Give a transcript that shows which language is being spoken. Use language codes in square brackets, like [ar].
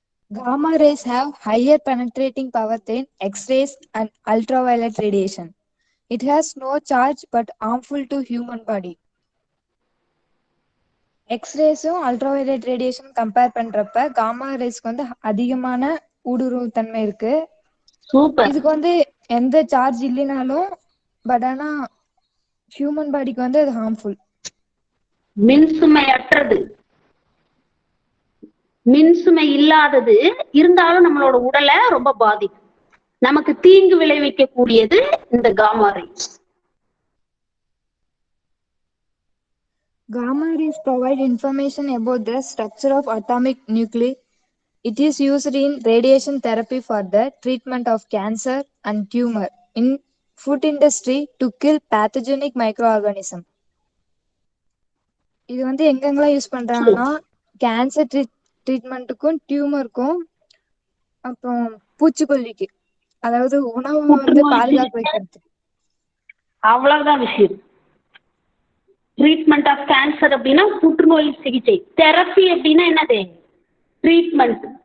[en] Gamma rays have higher penetrating power than X-rays and ultraviolet radiation. It has no charge but harmful to human body. [ta] எக்ஸ்ரேஸும் ultraviolet radiation compare பண்றப்ப gamma ரேஸ்க்கு வந்து அதிகமான ஊடுருவு தன்மை இருக்கு. Super. இதுக்கு வந்து எந்த charge இல்லைனாலும் பட் ஆனா ஹியூமன் பாடிக்கு வந்து அது ஹார்ம்ஃபுல். மின்சுமை அற்றது, மின்சுமை இல்லாதது இருந்தாலும் நம்மளோட உடலை ரொம்ப பாதிக்கும். நமக்கு தீங்கு விளைவிக்க கூடியது இந்த gamma race. [en] Gamma rays provide information about the structure of atomic nuclei. It is used in radiation therapy for the treatment of cancer and tumor in food industry to kill pathogenic microorganisms. [ta] இது வந்து எங்கெங்கெல்லாம் use பண்றாங்கன்னா cancer ட்ரீட்மெண்ட்டுக்கும் டியூமருக்கும் அப்புறம் பூச்சிக்கொல்லிக்கு, அதாவது உணவு வந்து பாதுகாப்பு வைக்கிறது. அவ்வளவுதான் விஷயம். ட்ரீட்மெண்ட் ஆஃப் கேன்சர் அப்படின்னா புற்றுநோய் சிகிச்சை, தெரப்பி அப்படின்னா என்னது ட்ரீட்மெண்ட்.